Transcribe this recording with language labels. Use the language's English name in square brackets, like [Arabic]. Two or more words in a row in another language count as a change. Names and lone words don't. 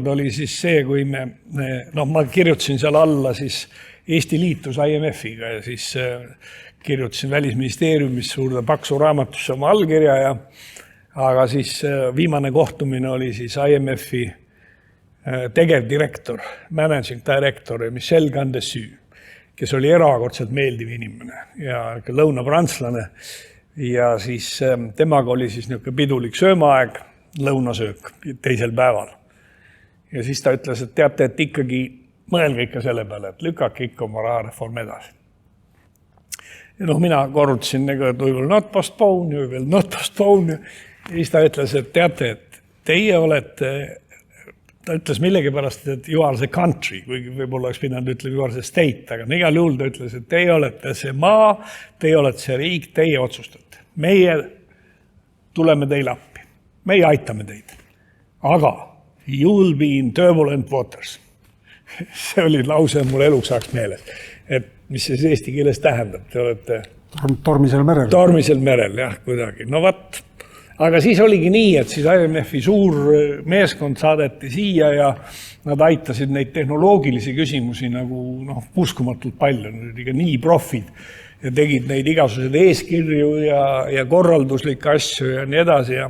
[Estonian] oli siis see, kui ma kirjutasin seal alla siis Eesti liitus IMF-iga ja siis kirjutasin Välisministeeriumis suurde paksu raamatusse oma allkirja aga siis viimane kohtumine oli siis IMF-i tegevdirektor, [English] managing director [Estonian] Michel Gandessu, kes oli erakordselt meeldiv inimene ja lõunapranslane ja siis temaga oli siis niisugune pidulik söömaaeg, lõunasöök teisel päeval. Ja siis ta ütles, et teate, et ikkagi mõelge ikka selle peale, et lükake ikka oma rahareform edasi. Ja mina korrutasin, et [English] we will not postpone, we will not postpone. [Estonian] Ja siis ta ütles, et teate, et teie olete, ta ütles millegi pärast, et [English] you are the country, [Estonian] kuigi võib-olla oleks pidanud ütlema [English] you are the state, [Estonian] aga igal juhul ta ütles, et teie olete see maa, teie olete see riik, teie otsustate. Meie tuleme teile appi, meie aitame teid, aga [English] you will be in turbulent waters. [Estonian] See oli lause mul eluks ajaks meeles, et mis see eesti keeles tähendab, te olete tormisel merel. Tormisel merel, jah, kuidagi. No vaat, aga siis oligi nii, et siis IMF-i suur meeskond saadeti siia ja nad aitasid neid tehnoloogilisi küsimusi nagu uskumatult palju, ikka nii profid ja tegid neid igasuguseid eeskirju ja korralduslikke asju ja nii edasi ja